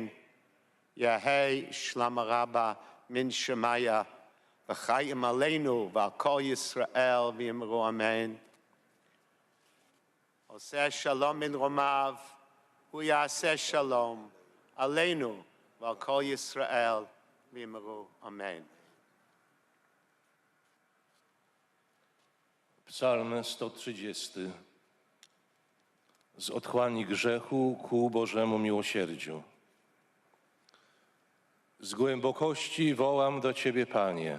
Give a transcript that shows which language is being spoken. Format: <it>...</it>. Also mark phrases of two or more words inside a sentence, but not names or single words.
<arc>יהי שלמה רבה מן שמיה,</arc> <he>וחיים עלינו ועל כל ישראל ויאמרו אמן. עושה שלום מן רומיו, הוא יעשה שלום עלינו ועל כל ישראל ויאמרו אמן.</he> <en>Psalm 130.</en> <pl>Z otchłani grzechu ku Bożemu miłosierdziu. Z głębokości wołam do Ciebie, Panie.</pl>